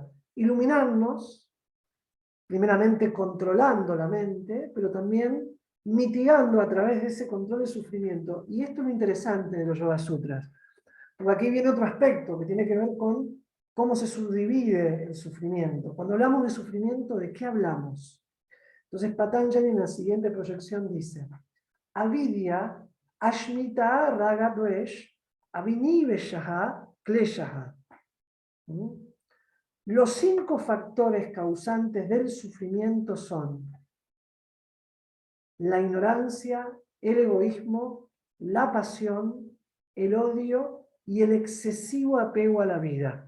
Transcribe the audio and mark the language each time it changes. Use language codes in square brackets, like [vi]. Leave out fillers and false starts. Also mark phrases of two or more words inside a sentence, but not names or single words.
[es] Iluminarnos, primeramente controlando la mente, pero también mitigando a través de ese control el sufrimiento. Y esto es lo interesante de los Yoga Sutras. Porque aquí viene otro aspecto que tiene que ver con cómo se subdivide el sufrimiento. Cuando hablamos de sufrimiento, ¿de qué hablamos? Entonces Patanjali en la siguiente proyección dice, [sa] avidya, ashmita, raga, dvesh, aviniveshaha, kleshaha. [es] Los 5 factores causantes del sufrimiento son la ignorancia, el egoísmo, la pasión, el odio y el excesivo apego a la vida.